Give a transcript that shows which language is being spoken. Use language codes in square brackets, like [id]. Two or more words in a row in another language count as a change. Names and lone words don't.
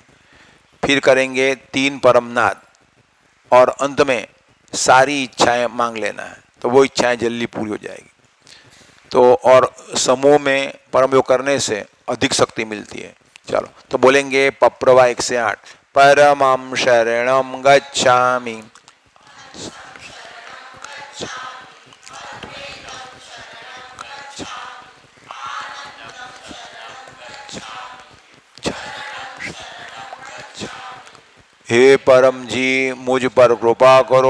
[hi] फिर करेंगे 3 परमनाद और अंत में सारी इच्छाएं मांग लेना है, तो वो इच्छाएं जल्दी पूरी हो जाएगी। तो और समूह में परम योग करने से अधिक शक्ति मिलती है। चलो, तो बोलेंगे पप्रवा 1 से 8। [sa] परमं शरणं गच्छामि, [hi] हे परम जी मुझ पर कृपा करो।